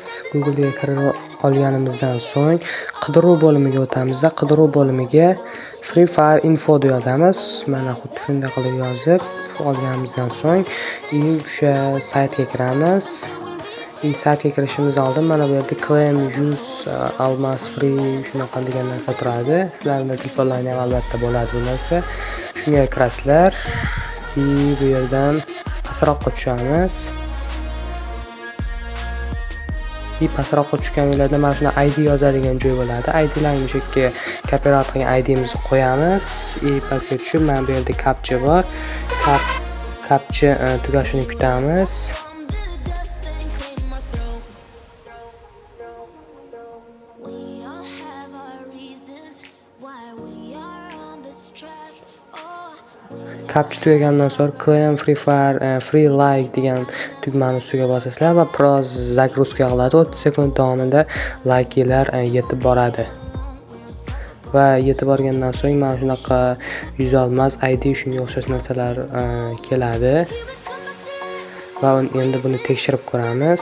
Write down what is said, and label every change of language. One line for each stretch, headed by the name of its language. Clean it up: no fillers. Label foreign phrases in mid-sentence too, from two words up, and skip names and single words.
Uzbek: Google ga kirib olganimizdan so'ng qidiruv bo'limiga o'tamiz. Qidiruv bo'limiga Free Fire Info deb yozamiz. Mana xuddi shunday qilib yozib olganimizdan so'ng o'sha saytga kiramiz. Saytga kirishimizdan oldin mana bu yerda
English: claim use almas free
Uzbek: shunaqa degan narsa turadi. Sizlarning telefonlaringizda ham albatta bo'ladi bu narsa. Shunga kirasizlar. Bu yerdan pastroqqa tushamiz. Pastroqqa tushganinglarda mana shuna ID yozadigan joy bo'ladi. IDlarni o'sha yerga kopirovat qilgan ID'mizni qo'yamiz. Pastga tushib, mana bu yerda captcha bor. Captcha tugashini kutamiz. Captcha tugagandan so'ng
English: claim Free Fire free like
Uzbek: degan tugmani ustiga bosasizlar va biroz загрузка qiladi. 30 sekund davomida likelar yetib boradi. Va yetib borgandan so'ng mana shunaqa yuzolmas ID shunga o'xshash narsalar keladi. Va endi buni tekshirib ko'ramiz.